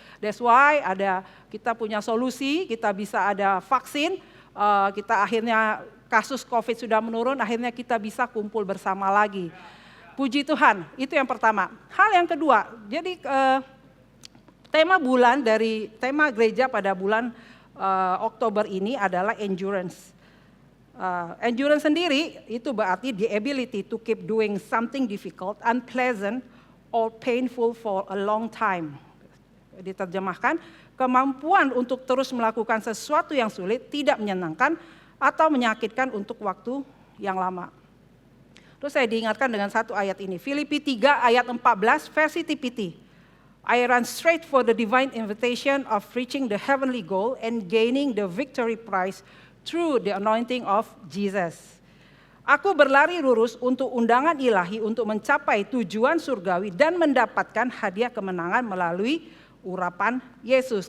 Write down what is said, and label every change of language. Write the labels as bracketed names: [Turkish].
[English] That's why [Indonesian] kita punya solusi, kita bisa ada vaksin, kita akhirnya kasus COVID sudah menurun, akhirnya kita bisa kumpul bersama lagi. Puji Tuhan, itu yang pertama. Hal yang kedua, jadi tema gereja pada bulan Oktober ini adalah endurance. Endurance sendiri itu berarti [English] the ability to keep doing something difficult, unpleasant, or painful for a long time. [Indonesian] Diterjemahkan, kemampuan untuk terus melakukan sesuatu yang sulit, tidak menyenangkan, atau menyakitkan untuk waktu yang lama. Terus saya diingatkan dengan satu ayat ini, Filipi 3 ayat 14 versi TPT. [English] I run straight for the divine invitation of reaching the heavenly goal and gaining the victory prize through the anointing of Jesus. [Indonesian] Aku berlari lurus untuk undangan ilahi untuk mencapai tujuan surgawi dan mendapatkan hadiah kemenangan melalui urapan Yesus.